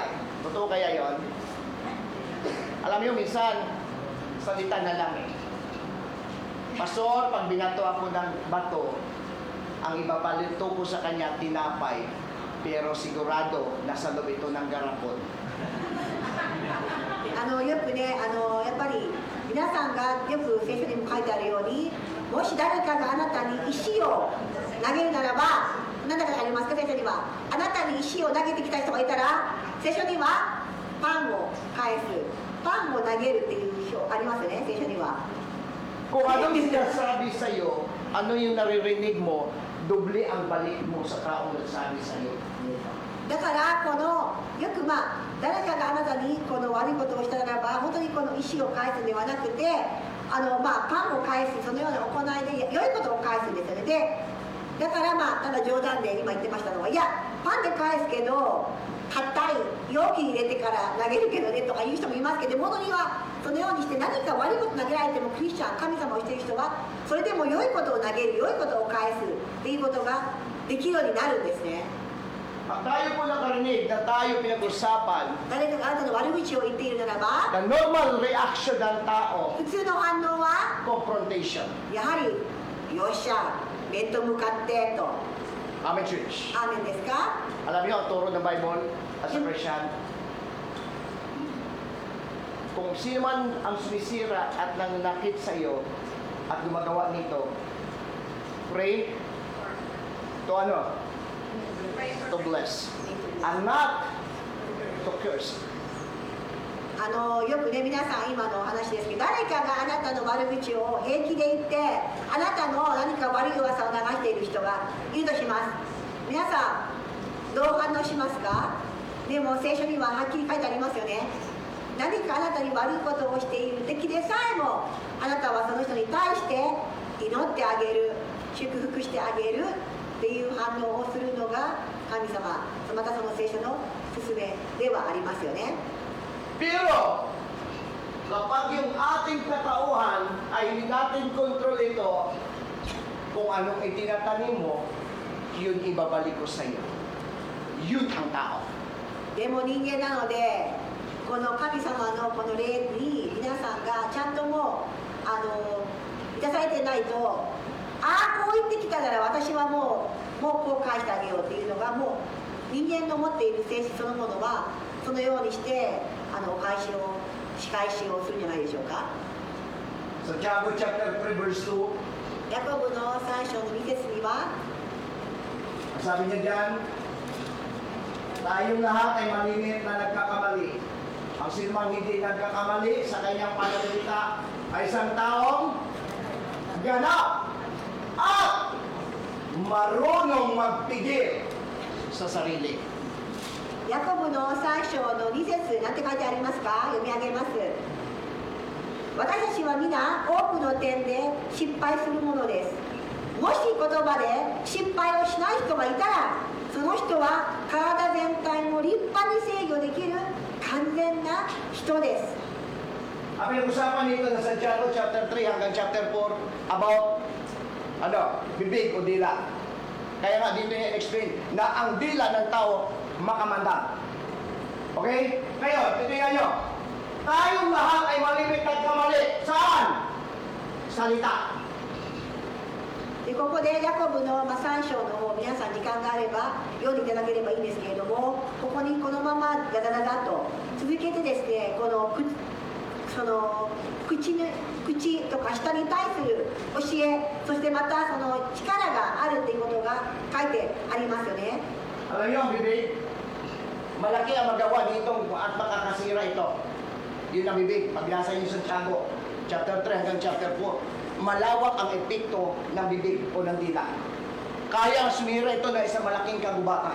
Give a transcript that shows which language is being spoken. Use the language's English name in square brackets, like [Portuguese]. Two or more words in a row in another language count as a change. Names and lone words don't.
[Filipino] Totoo kaya yon? Alam niyo, minsan, salita na lang eh. Pastor, pag binato ako ng bato, ang ibabalito ko sa kanya tinapay, pero sigurado nasa loob ito ng garapon. [Japanese] よくねやっぱり皆さんがよく聖書にも書いてあるようにもし誰かがあなたに石を投げるならば何だかありますか聖書にはあなたに石を投げてきた人がいたら聖書にはパンを返すパンを投げるっていう表ありますよね聖書には [Filipino] Kung anong sinasabi sa'yo, ano yung naririnig mo, doble ang balik mo sa taong nagsabi sa'yo. [Japanese] だからこのよく誰かがあなたにこの悪いことをしたならば本当にこの石を返すんではなくてパンを返すそのような行いで良いことを返すんですよねでだからただ冗談で今言ってましたのはいやパンで返すけど硬い容器に入れてから投げるけどねとか言う人もいますけど物にはそのようにして何か悪いこと投げられてもクリスチャン神様をしている人はそれでも良いことを投げる良いことを返すっていうことができるようになるんですね [Filipino] Pag tayo po nakarinig na tayo pinag-usapan, [Japanese] 誰かがあなたの悪口を言っているならば [English] the normal reaction [Filipino] ng tao, [Japanese] 普通の反応は [English] confrontation. [Japanese] やはりよっしゃ面と向かってと [English] Amen, church. [Japanese] アーメンですか [Filipino] Alam niyo ang turo ng [English] Bible as a Christian? [Filipino] Kung sino man ang sumisira at nananakit sa iyo at gumagawa nito, [English] pray to [Filipino] ano? [English] To bless. And not to curse. [Japanese] よくね皆さん今の話ですけど、誰かがあなたの悪口を平気で言ってあなたの何か悪い噂を流している人がいるとします。皆さんどう反応しますか？でも聖書にははっきり書いてありますよね。何かあなたに悪いことをしている敵でさえもあなたはその人に対して祈ってあげる、祝福してあげるっていう反応をするのが神様、またその聖書の勧めではありますよね。 [Filipino] Pero, kapag yung ating katauhan ay hindi natin kontrol ito, kung anong itinatanim mo, yun ibabalik ko sa iyo. Yun ang tao. [Japanese] でも人間なので、この神様のこの霊に皆さんがちゃんともう満たされてないと、ああこう言ってきたなら私はもうこう返してあげようっていうのがもう人間の持っている性質そのものはそのようにして仕返しをするんじゃないでしょうか。 [Filipino] Sa Tiago [English] chapter 3 verse 2, [Japanese] ヤコブの3章の2節には [Filipino] sabi niya diyan, tayong lahat ay malimit na nagkakamali. Ang sinumang hindi nagkakamali sa kanyang pananalita ay isang taong ganap at marunong magpigil sa sarili. [Japanese] ヤコブの3章の2節なんて書いてありますか？読み上げます。私たちは皆多くの点で失敗するものです。もし言葉で失敗をしない人がいたら、その人は体全体も立派に制御できる完全な人です。 [Filipino] Ang pinag-usapan dito na sa Tiago chapter 3 hanggang chapter 4 about bibig o dila. Kaya nga dito niya explain na ang dila ng tao makamandag. Okay? Ngayon, titingnan nyo. Tayong lahat ay malimit at kamali. Saan? Salita. [Japanese] でここでヤコブの3章の方、皆さん時間があれば読んでいただければいいんですけれども、ここにこのままガダガダと続けてですね、この口とか舌に対する教え、そしてまたその力があるっていうことが書いてありますよね。 [Filipino] Alam nyo, bibig, malaki ang magawa dito at makakasira ito. Yun ang bibig. Paglasa nyo sa Tiago, chapter 3 hanggang chapter 4, malawak ang epekto ng bibig o ng dila. Kaya sumira ito ng isang malaking kagubatan.